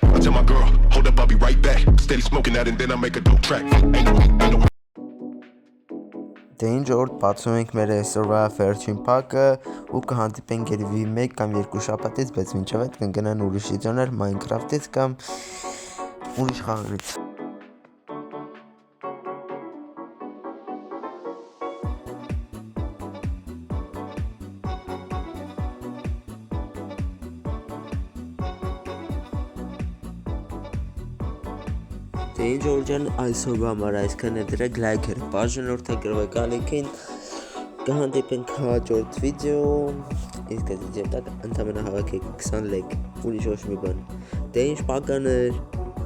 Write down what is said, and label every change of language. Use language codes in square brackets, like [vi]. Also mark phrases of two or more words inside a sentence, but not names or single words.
[en] I tell my girl, hold up, I'll be right back. Steady smoking that and then I make a dope track. Ain't no [hy] Դե ինչ օրդ բացում ենք մեր այսօրվա վերջին պակը ու կհանդիպենք երևի 1 կամ 2 շաբաթից, բայց մինչև այդ կընկնեն ուրիշ վիդեոներ Minecraft-ից կամ ուրիշ խաղերից։ Դե ինչ որ ջան այսօրվա համար այսքան է դրեք լայքերը բաժանորդագրվեք ալիքին կհանդիպենք հաջորդ վիդեո իսկ այդ վիդեոն տակ ընդամենը հավաքեք 20 լայք ուրիշ ոչ մի բան դե ինչ պականեր